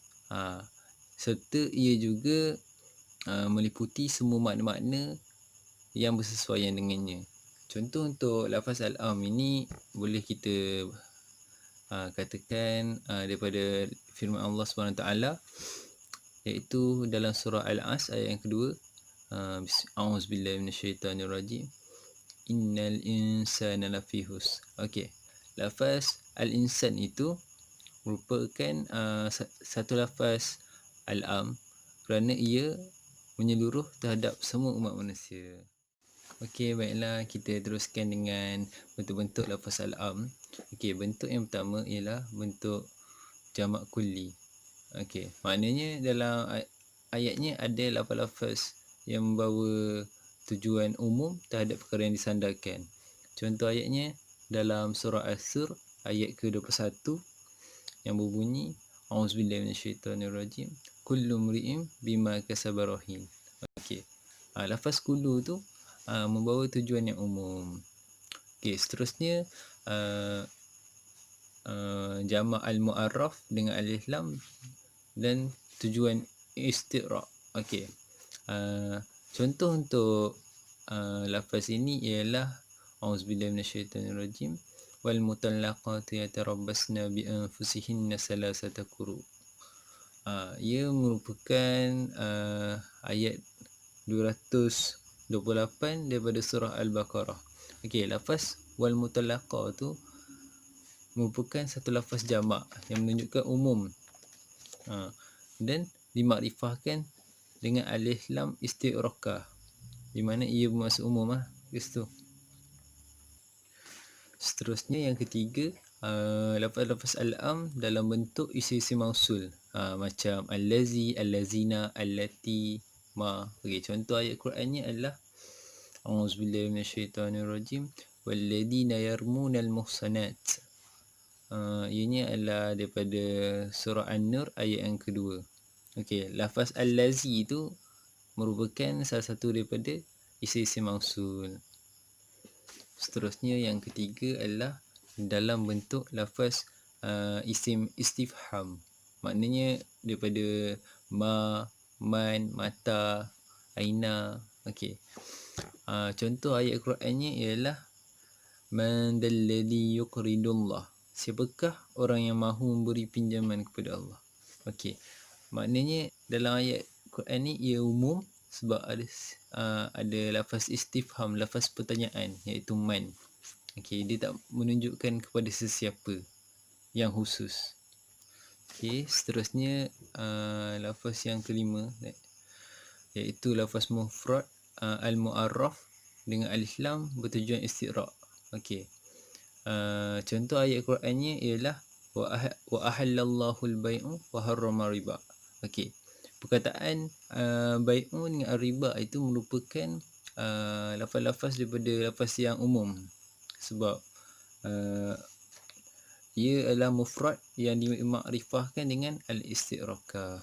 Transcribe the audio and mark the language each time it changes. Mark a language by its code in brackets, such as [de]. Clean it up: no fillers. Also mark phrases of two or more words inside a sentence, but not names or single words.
[ms] Serta ia juga meliputi semua makna-makna yang bersesuaian dengannya. Contoh untuk lafaz al-am ini boleh kita katakan daripada firman Allah SWT, iaitu dalam surah Al-As ayat yang kedua, [ar] أعوذ بالله من الشيطان الرجيم إن الإنسان لفي خسر. [ms] Okey, lafaz al-insan itu merupakan satu lafaz al-am kerana ia menyeluruh terhadap semua umat manusia. Okey, baiklah, kita teruskan dengan bentuk-bentuk lafaz al-am. Okey, bentuk yang pertama ialah bentuk jamak kulli. Okey, maknanya dalam ayatnya ada lafaz-lafaz yang membawa tujuan umum terhadap perkara yang disandarkan. Contoh ayatnya dalam surah As-Sur ayat ke-21 yang berbunyi, [ar] أعوذ بالله من الشيطان الرجيم كل امرئ بما كسب رهين. [ms] Okey, lafaz kullu tu membawa tujuan yang umum. Okey, seterusnya jamak al-mu'arraf dengan alif lam dan tujuan istiqra'. Okey, contoh untuk lafaz ini ialah [ar] أعوذ بالله من الشيطان الرجيم والمطلقات يتربصن بأنفسهن ثلاثة قروء. [ms] Ia merupakan ayat 228 daripada surah Al-Baqarah. Okey, lafaz wal mutallaqah tu merupakan satu lafaz jamak yang menunjukkan umum. Dan dimakrifahkan dengan alif lam isti'raqah, di mana ia bermaksud umum kat situ. Seterusnya yang ketiga, lafaz-lafaz al-am dalam bentuk isim-isim mausul. Macam [ar] الذي الذين التي ما. [ms] Okey, contoh ayat Qurannya adalah [ar] أعوذ بالله من الشيطان الرجيم والذين يرمون المحصنات. [ms] Ianya adalah daripada surah An-Nur ayat yang kedua. Okey, lafaz allazi itu merupakan salah satu daripada isim-isim mausul. Seterusnya yang ketiga adalah dalam bentuk lafaz isim istifham. Maknanya daripada ma, man, mata, aina. Okey. Contoh ayat Qurannya ialah [ar] من ذا الذي يقرض الله. [ms] Siapakah orang yang mahu memberi pinjaman kepada Allah? Okey. Maknanya dalam ayat Quran ni ia umum sebab ada lafaz istifham, lafaz pertanyaan, iaitu man. Okey, dia tak menunjukkan kepada sesiapa yang khusus. Okey, seterusnya lafaz yang kelima, iaitu lafaz mufrad al-mu'arraf dengan alif lam bertujuan istighraq. Okey. Contoh ayat Qurannya ialah [ar] وأحل الله البيع وحرم الربا. [ms] Okey. Perkataan bai'u dengan riba itu merupakan lafaz-lafaz daripada lafaz yang umum sebab ia adalah mufrad yang dimakrifahkan dengan al-istighraqah.